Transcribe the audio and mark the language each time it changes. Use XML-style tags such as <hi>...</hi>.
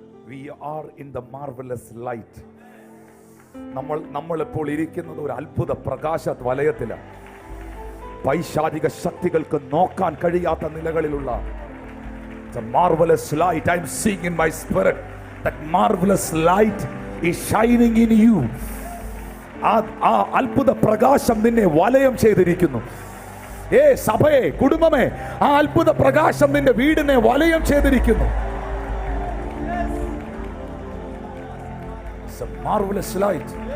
<en>We are in the marvelous light.</en> <ml>നമ്മൾ ഇപ്പോൾ ഇരിക്കുന്നത് ഒരു അത്ഭുത പ്രകാശ വലയത്തിലാണ്. പൈശാചിക ശക്തികൾക്ക് നോക്കാൻ കഴിയാത്ത നിലകളിലുള്ള</ml> <en>the marvelous light. I am seeing in my spirit that marvelous light is shining in you.</en> <ml>ആ അത്ഭുത പ്രകാശം നിന്നെ വലയം ചെയ്തിരിക്കുന്നു. സഭയെ, കുടുംബമേ, ആ അത്ഭുത പ്രകാശം നിന്റെ വീടിനെ വലയം ചെയ്തിരിക്കുന്നു.</ml> <en>It's a marvelous light.</en>